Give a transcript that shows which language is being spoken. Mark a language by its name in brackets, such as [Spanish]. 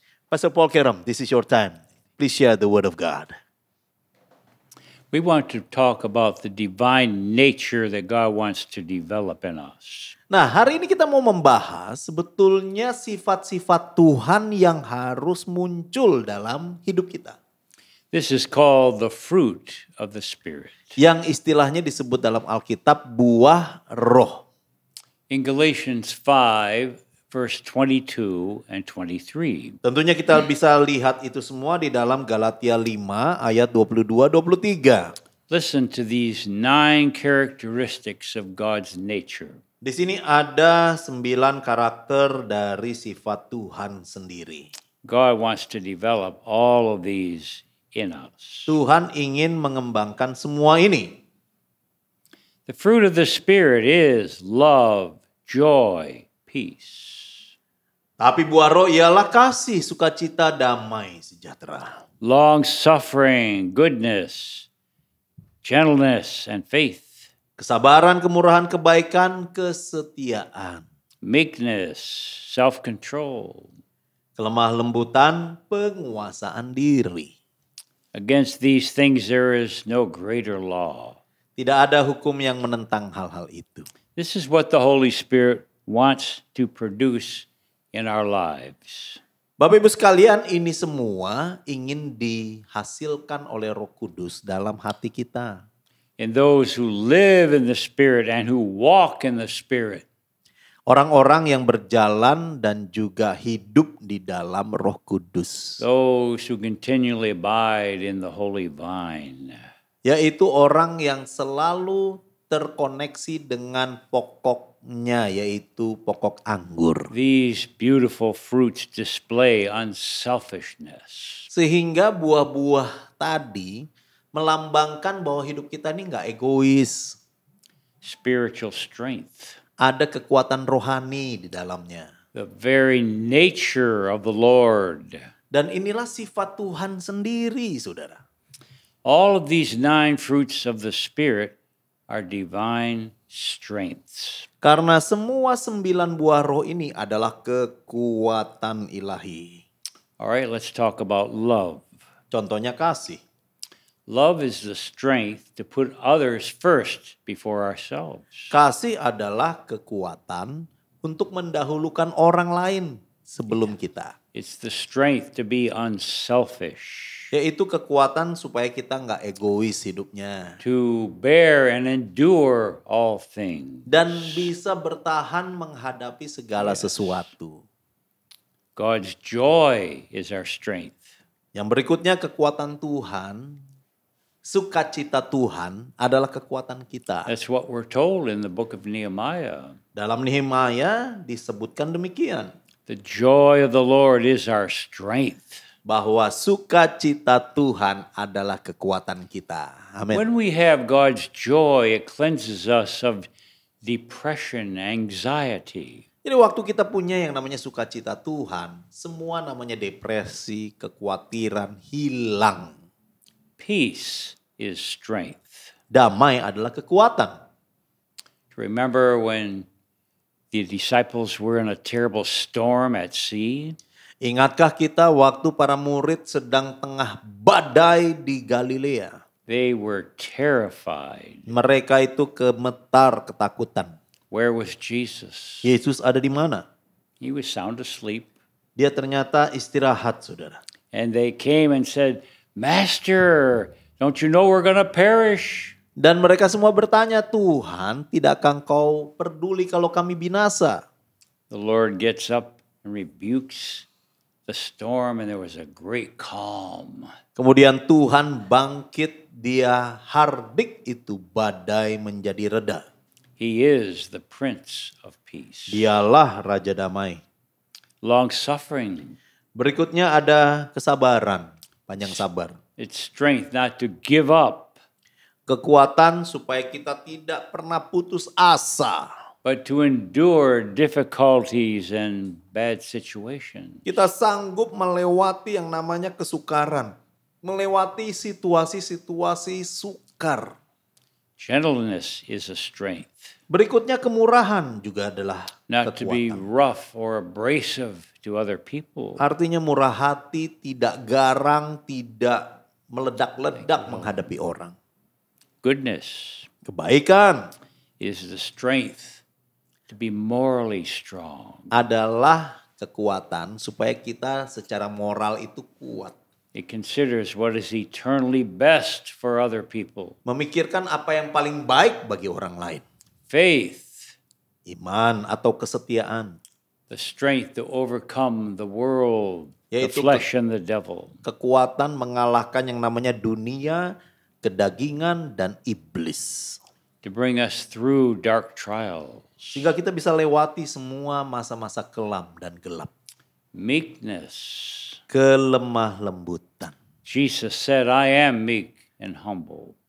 [English] Pastor Paul Kerem, this is your time. Please share the word of God. We want to talk about the divine nature that God wants to develop in us. [Indonesian] Nah, hari ini kita mau membahas sebetulnya sifat-sifat Tuhan yang harus muncul dalam hidup kita. [English] This is called the fruit of the Spirit. [Indonesian] Yang istilahnya disebut dalam Alkitab buah roh. [English] In Galatians 5, verse 22 and 23. [Indonesian] Tentunya kita bisa lihat itu semua di dalam Galatia 5 ayat 22-23. [English] Listen to these 9 characteristics of God's nature. [Indonesian] Di sini ada 9 karakter dari sifat Tuhan sendiri. [English] God wants to develop all of these in us. [Indonesian] Tuhan ingin mengembangkan semua ini. [English] The fruit of the Spirit is love, joy, peace. [Indonesian] Tapi buah roh ialah kasih, sukacita, damai, sejahtera. [English] Long suffering, goodness, gentleness, and faith. [Indonesian] Kesabaran, kemurahan, kebaikan, kesetiaan. [English] Meekness, self-control. [Indonesian] Kelemah lembutan, penguasaan diri. [English] Against these things there is no greater law. [Indonesian] Tidak ada hukum yang menentang hal-hal itu. [English] This is what the Holy Spirit wants to produce in our lives. [Indonesian] Bapak Ibu sekalian, ini semua ingin dihasilkan oleh Roh Kudus dalam hati kita. [English] And those who live in the Spirit and who walk in the Spirit. [Indonesian] Orang-orang yang berjalan dan juga hidup di dalam Roh Kudus. [English] Those who continually abide in the Holy Vine. [Indonesian] Yaitu orang yang selalu terkoneksi dengan pokoknya, yaitu pokok anggur. [English] These beautiful fruits display unselfishness. [Indonesian] Sehingga buah-buah tadi melambangkan bahwa hidup kita ini gak egois. [English] Spiritual strength. [Indonesian] Ada kekuatan rohani di dalamnya. [English] The very nature of the Lord. [Indonesian] Dan inilah sifat Tuhan sendiri, saudara. [English] All of these 9 fruits of the Spirit are divine strengths. [Indonesian] Karena semua 9 buah roh ini adalah kekuatan ilahi. [English] All right, let's talk about love. [Indonesian] Contohnya kasih. [English] Love is the strength to put others first before ourselves. [Indonesian] Kasih adalah kekuatan untuk mendahulukan orang lain sebelum kita. [English] It's the strength to be unselfish. [Indonesian] Yaitu kekuatan supaya kita nggak egois hidupnya. [English] To bear and endure all things. [Indonesian] Dan bisa bertahan menghadapi segala sesuatu. [English] God's joy is our strength. [Indonesian] Yang berikutnya kekuatan Tuhan, sukacita Tuhan adalah kekuatan kita. [English] That's what we're told in the book of Nehemiah. [Indonesian] Dalam Nehemia disebutkan demikian. [English] The joy of the Lord is our strength. [Indonesian] Bahwa sukacita Tuhan adalah kekuatan kita. Amin. [English] When we have God's joy, it cleanses us of depression, anxiety. [Indonesian] Jadi waktu kita punya yang namanya sukacita Tuhan, semua namanya depresi, kekhawatiran hilang. [English] Peace is strength. [Indonesian] Damai adalah kekuatan. [English] Remember when the disciples were in a terrible storm at sea? [Indonesian] Ingatkah kita waktu para murid sedang tengah badai di Galilea? [English] They were terrified. [Indonesian] Mereka itu gemetar, ketakutan. [English] Where was Jesus? [Indonesian] Yesus ada di mana? [English] He was sound asleep. [Indonesian] Dia ternyata istirahat, saudara. [English] And they came and said, Master, don't you know we're going to perish? [Indonesian] Dan mereka semua bertanya, Tuhan, tidakkah Engkau peduli kalau kami binasa? [English] The Lord gets up and rebukes the storm, and there was a great calm. [Indonesian] Kemudian Tuhan bangkit, dia hardik itu badai menjadi reda. [English] He is the Prince of Peace. [Indonesian] Dialah Raja Damai. [English] Long suffering. [Indonesian] Berikutnya ada kesabaran, panjang sabar. [English] It's strength not to give up, [Indonesian] Kekuatan supaya kita tidak pernah putus asa. [English] but to endure difficulties and bad situations. [Indonesian] Kita sanggup melewati yang namanya kesukaran. Melewati situasi-situasi sukar. [English] Gentleness is a strength. [Indonesian] Berikutnya kemurahan juga adalah [English] Not to be [Indonesian] kekuatan. [English] rough or abrasive to other people. [Indonesian] Artinya murah hati, tidak garang, tidak meledak-ledak menghadapi orang. [English] Goodness [Indonesian] Kebaikan [English] is the strength to be morally strong. [Indonesian] adalah kekuatan supaya kita secara moral itu kuat. [English] It considers what is eternally best for other people. [Indonesian] Memikirkan apa yang paling baik bagi orang lain. [English] Faith, [Indonesian] Iman atau kesetiaan. [English] the strength to overcome the world, the [Indonesian] Yaitu [English] flesh and the devil. [Indonesian] Kekuatan mengalahkan yang namanya dunia, kedagingan, dan iblis. [English] To bring us through dark trials. [Indonesian] Sehingga kita bisa lewati semua masa-masa kelam dan gelap. [English] Meekness. [Indonesian] Kelemah lembutan. [English] Jesus said, I am meek and humble.